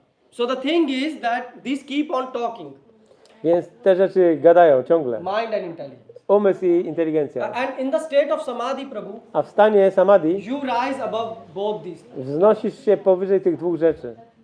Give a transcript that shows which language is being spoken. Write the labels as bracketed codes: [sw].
[en] So the thing is that these keep on talking, [pl] Więc te rzeczy gadają ciągle. [en] mind and intelligence. [pl] Umysł i inteligencja. [en] And in the state of samadhi, Prabhu, [pl] A w stanie samadhi [en] you rise above both these. [pl] wznosisz się powyżej tych dwóch rzeczy.